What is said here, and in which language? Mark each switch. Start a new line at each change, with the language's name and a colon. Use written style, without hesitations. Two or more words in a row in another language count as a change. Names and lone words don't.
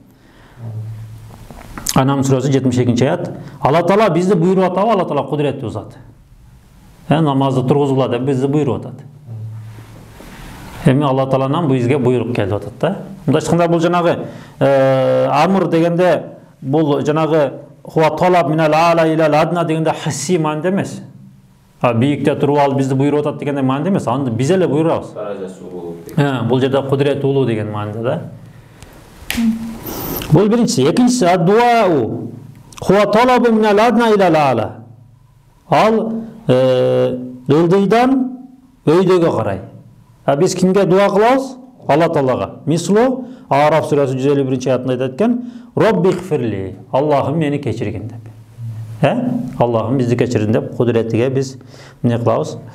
Kyrgyz: Анам сүрөсү 72-чи аят. Алла Таала бизди буйруп атабы, Алла Таала кудуреттүү зат. Намазды тургузгула деп бизди буйруп атат. Эми Алла Тааланан бизге буйрук келип атат да. Мындайча айтканда бул жанагы амр дегенде бул жанагы
Arabic: هو طلب من الأعلى إلى الأدنى
Kyrgyz: дегенде хисси мааниде эмес. Бийикте туруп алып бизди буйруп атат дегенде мааниде эмес. Аны биз эле буйрабыз. Даражасы улуу. Бул жерде кудурети улуу деген мааниде да. Бул биринчиси. Экинчиси
Arabic: الدعاء هو طلب من الأدنى إلى الأعلى.
Kyrgyz: Ал ылдыйдан өйдөгө карай. Биз кимге дуа кылабыз? Алла Таалага. Мислу Араф сүрөсү 151-аятында айтат экен: "Роббигфирли", Аллахым мени кечиргин деп. Аллахым бизди кечирин деп кудуретиге биз эмне кылабыз?